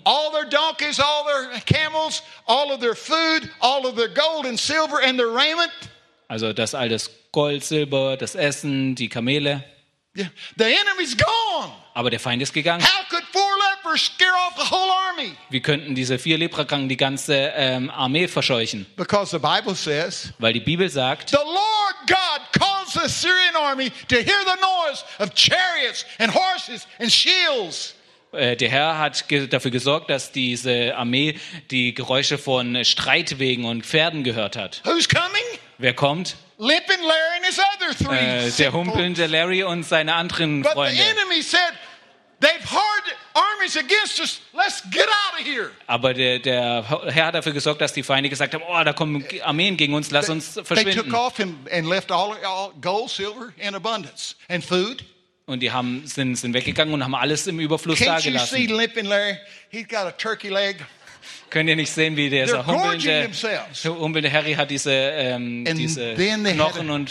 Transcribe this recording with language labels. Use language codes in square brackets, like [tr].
[en] All their donkeys, all their camels, all of their food, all of their gold and silver and their raiment. [de] Also das alles Gold, Silber, das Essen, die Kamele. [en] Yeah. The enemy's gone. [de] Aber der Feind ist gegangen. [en] How could four lepers scare off the whole army? [de] Wie könnten diese vier Leprakranken die ganze Armee verscheuchen? [en] Because the Bible says. [de] Weil die Bibel sagt. [en] The Lord God calls the Syrian army to hear the noise of chariots and horses and shields. [de] Der Herr hat dafür gesorgt, dass diese Armee die Geräusche von Streitwegen und Pferden gehört hat. [en] Who's coming? [de] Wer kommt? [en] Limping Larry and his other three. [de] Der humpelnde Larry und seine anderen Freunde. [en] But the enemy said, they've hard armies against us. Let's get out of here. [de] Aber der Herr hat dafür gesorgt, dass die Feinde gesagt haben: Oh, da kommen Armeen gegen uns. Lass uns verschwinden. [en] They took off and left all gold, silver in abundance and food. [de] Und die haben sind weggegangen und haben alles im Überfluss dagelassen. [en] He's got a turkey leg. [de] Könnt ihr nicht sehen, wie der so humpelnde Harry hat diese Knochen und